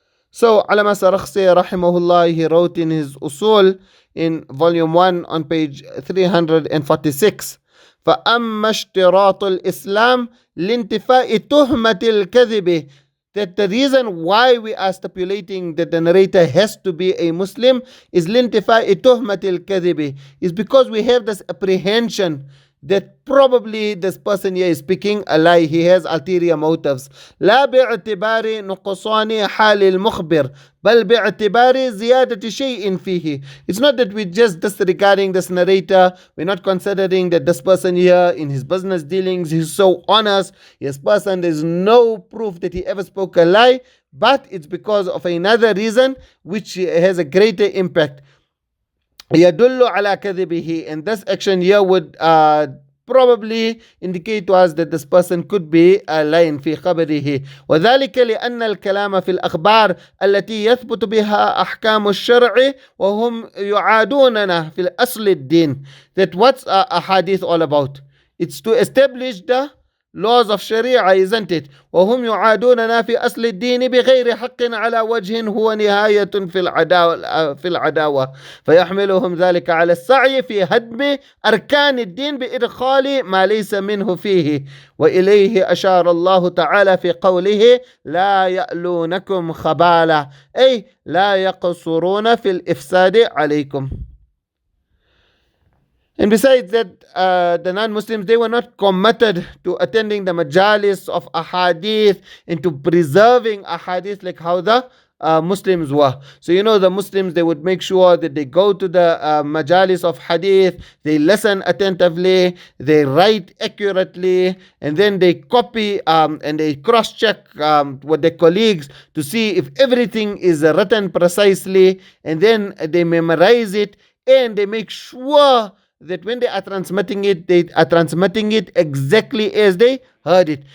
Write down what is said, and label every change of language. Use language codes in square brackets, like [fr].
[en] So Allama Sarakhsi rahimahullah, he wrote in his Usul in volume 1 on page 346, [ar] فَأَمَّا اشْتِرَاطُ الْإِسْلَامِ لِانْتِفَاءِ تُهْمَةِ الْكَذِبِ. [en] That the reason why we are stipulating that the narrator has to be a Muslim is [ar] لِانْتِفَاءِ تُهْمَةِ الْكَذِبِ, [en] is because we have this apprehension that probably this person here is speaking a lie. He has ulterior motives. [ar] لا باعتبار نقصان حال المخبر بل باعتبار زيادة شيء فيه. [en] It's not that we're just disregarding this narrator. We're not considering that this person here in his business dealings, he's so honest. This person, there's no proof that he ever spoke a lie. But it's because of another reason which has a greater impact. [ar] يدل على كذبه, [en] and this action here would probably indicate to us that this person could be lying [ar] في خبره. وذلك لأن الكلام في الأخبار التي يثبت بها أحكام الشرع وهم يعادوننا في الأصل الدين. [en] That what's a hadith all about? It's to establish the laws of Sharia, isn't it? [ar] وهم يعادوننا في أصل الدين بغير حق على وجه هو نهاية في العداوة فيحملهم ذلك على السعي في هدم أركان الدين بإدخال ما ليس منه فيه. وإليه أشار الله تعالى في قوله لا يألونكم خبالا، أي لا يقصرون في الإفساد عليكم. [en] And besides that, the non-Muslims, they were not committed to attending the majalis of ahadith and to preserving ahadith like how the Muslims were. So the Muslims, they would make sure that they go to the majalis of hadith, they listen attentively, they write accurately, and then they copy and they cross-check with their colleagues to see if everything is written precisely, and then they memorize it, and they make sure that when they are transmitting it, they are transmitting it exactly as they heard it.